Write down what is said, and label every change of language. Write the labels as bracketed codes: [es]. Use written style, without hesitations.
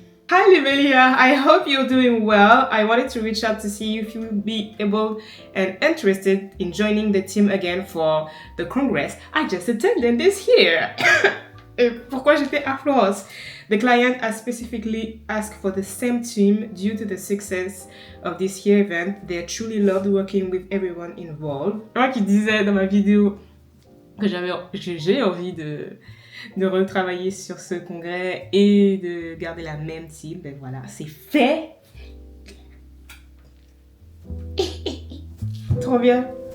[en] Hi Limelia, I hope you're doing well. I wanted to reach out to see if you would be able and interested in joining the team again for the Congress I just attended this year. [fr] Et pourquoi j'étais à Florence? [en] The client has specifically asked for the same team due to the success of this year event. They truly loved working with everyone involved. [fr] Moi qui disais dans ma vidéo que j'ai envie de retravailler sur ce congrès et de garder la même team, ben voilà, c'est fait. Trop bien.